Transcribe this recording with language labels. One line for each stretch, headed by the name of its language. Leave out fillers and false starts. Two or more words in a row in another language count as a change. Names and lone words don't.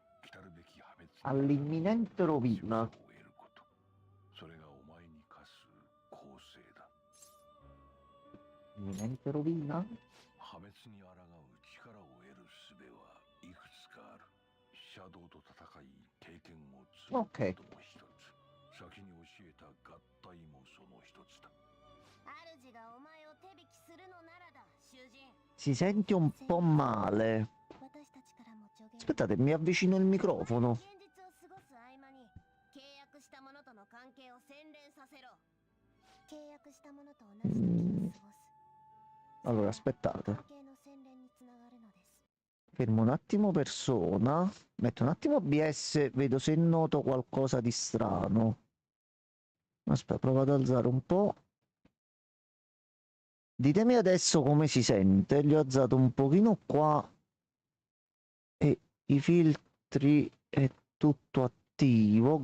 Italian: All'imminente rovina. Mente rovina?
Japanese: 破滅に抗う力を得る術はいくつかある。シャドウと戦い経験を積むことも一つ。先に教えた合体もその一つだ。主がお前を手引きするのならだ、囚人。
Italian: Si sente un po' male.
Japanese: 私たちからも助言。
Italian: Aspettate, mi avvicino il microfono.
Japanese: 現実を過ごす合間に契約した者との関係を洗練させろ。契約した者と同じ時を過ごす。
Italian: Allora, aspettate.
Japanese: 関係の洗練につながるのです。
Italian: Fermo un attimo persona. Metto un attimo OBS, vedo se noto qualcosa di strano. Aspetta, provo ad alzare un po'. Ditemi adesso come si sente. Gli ho alzato un pochino qua. E i filtri è tutto attivo.